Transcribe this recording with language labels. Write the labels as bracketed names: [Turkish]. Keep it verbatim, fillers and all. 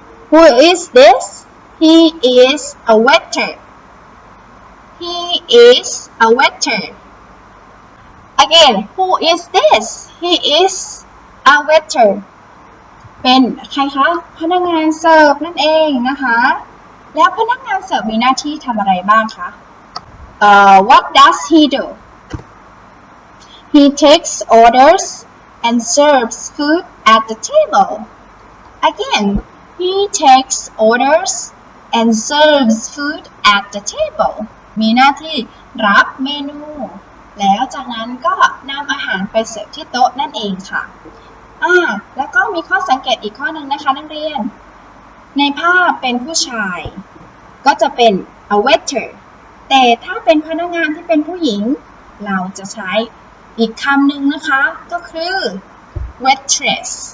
[English] who is this he is a waiter he is a waiter again who is this he is a waiter [Thai] เป็นใครคะพนักงานเสิร์ฟนั่นเองนะคะแล้วพนักงานเสิร์ฟมีหน้าที่ทำอะไรบ้างคะ [English] Uh, what does he do? He takes orders and serves food at the table. Again, he takes orders and serves food at the table. [Thai] มีหน้าที่รับเมนูแล้วจากนั้นก็นำอาหารไปเสิร์ฟที่โต๊ะนั่นเองค่ะอ่าแล้วก็มีข้อสังเกตอีกข้อหนึ่งนะคะนักเรียนในภาพเป็นผู้ชายก็จะเป็น a waiterแต่ถ้าเป็นพนักงานที่เป็นผู้หญิงเราจะใช้อีกคำหนึ่งนะคะก็คือ waitress